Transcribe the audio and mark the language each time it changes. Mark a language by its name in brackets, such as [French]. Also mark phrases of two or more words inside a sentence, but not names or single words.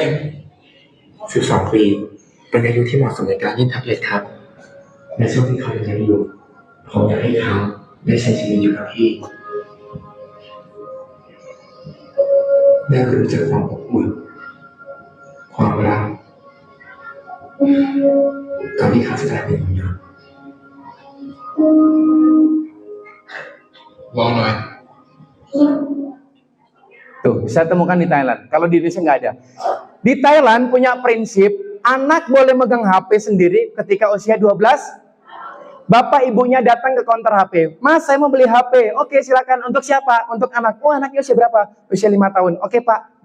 [Thai] 12 ปีเป็นอายุที่เหมาะสมในการเล่นแท็บเล็ตครับในช่วงที่เขายังเล็กอยู่ผมอยากให้เขาได้ใช้ชีวิตอยู่กับพี่ได้รู้จักความอบอุ่นความรักตอนที่เขาจะกลายเป็นมนุษย์ วางหน่อย [Indonesian] Tuh, saya temukan di Thailand. Kalau di Indonesia nggak ada. Di Thailand punya prinsip, anak boleh megang HP sendiri ketika usia 12. Bapak ibunya datang ke counter HP. Mas, saya mau beli HP. Oke, silakan. Untuk siapa? Untuk anak. Oh, anaknya usia berapa? Usia 5 tahun. Oke, Pak.